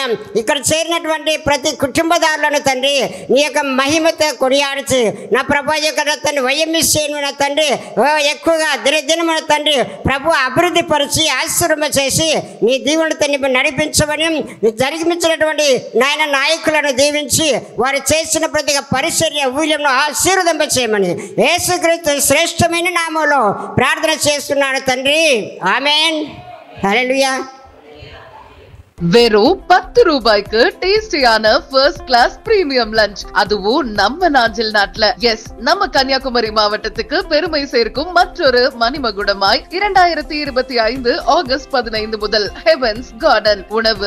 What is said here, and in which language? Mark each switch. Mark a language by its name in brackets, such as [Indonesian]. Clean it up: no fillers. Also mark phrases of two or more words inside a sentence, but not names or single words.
[Telugu] ఇక్కడ చేరినటువంటి ప్రతి కుటుంబదారులను తండ్రి నీ యొక్క మహిమతో కొనియాడుచు నా ప్రభా యొక్క నా తండ్రి వైఎంసీను నా తండ్రి ఎక్కువగా దినదినమున తండ్రి ప్రభు అభివృద్ధి పరిచి ఆశీర్వదింప చేసి నీ దీవుని తండ్రి నడిపించమని, జరిగించినటువంటి నాయన నాయకులను దీవించి వారు చేసిన ప్రతి పరిచర్య ఊళ్యంలో ఆశీర్వదింప చేయమని యేసుక్రీస్తు శ్రేష్టమైన నామంలో ప్రార్థన చేస్తున్నాడు తండ్రి, ఆమేన్. హల్లెలూయా. [Tamil] வெறும் 10 ரூபாய்க்கு டேஸ்டியான [English] first class premium lunch, [Tamil] அதுவும் நம்ம நாஞ்சில் நாட்டுல. எஸ், நம்ம கன்னியாகுமரி மாவட்டத்துக்கு பெருமை சேர்க்கும் மற்றொரு மணிமகுடமாய் 2025 ஆகஸ்ட் 15 முதல் ஹெவன்ஸ் கார்டன் உணவு,